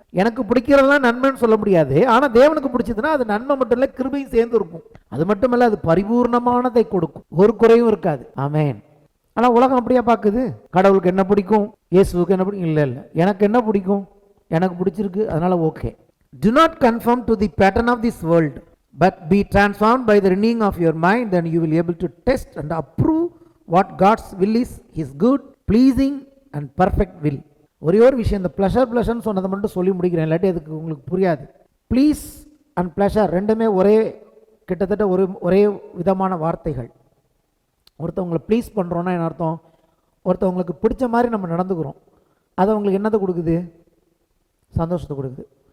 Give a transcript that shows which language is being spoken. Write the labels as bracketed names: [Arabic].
[Tamil] எனக்கு பிடிக்கிறதெல்லாம் நன்மைன்னு சொல்ல முடியாது. ஆனால் தேவனுக்கு பிடிச்சதுன்னா அது நன்மை மட்டும் இல்லை, கிருபையும் சேர்ந்து இருக்கும். அது மட்டும் இல்லை, அது பரிபூர்ணமானதை கொடுக்கும், ஒரு குறையும் இருக்காது. ஆமென். ஆனால் உலகம் அப்படியா பார்க்குது? கடவுளுக்கு என்ன பிடிக்கும், இயேசுவுக்கு என்ன பிடிக்கும்? இல்லை எனக்கு என்ன பிடிக்கும், எனக்கு பிடிச்சிருக்கு, அதனால okay. [English] Do not conform to the pattern of this world, but be transformed by the renewing of your mind, then you will be able to test and approve what God's will is, his good, pleasing and perfect will. [Tamil] ஒரே ஒரு விஷயம், இந்த ப்ளஷர்னு சொன்னதை மட்டும் சொல்லி முடிக்கிறேன், இல்லாட்டி அதுக்கு உங்களுக்கு புரியாது. ப்ளீஸ் அண்ட் ப்ளஷர் ரெண்டுமே கிட்டத்தட்ட ஒரே விதமான வார்த்தைகள். ஒருத்தவங்களை ப்ளீஸ் பண்ணுறோன்னா என்ன அர்த்தம்? ஒருத்தவங்களுக்கு பிடிச்ச மாதிரி நம்ம நடந்துக்கிறோம், அது அவங்களுக்கு என்னத்தை கொடுக்குது? சந்தோஷத்தை கொடுக்குது.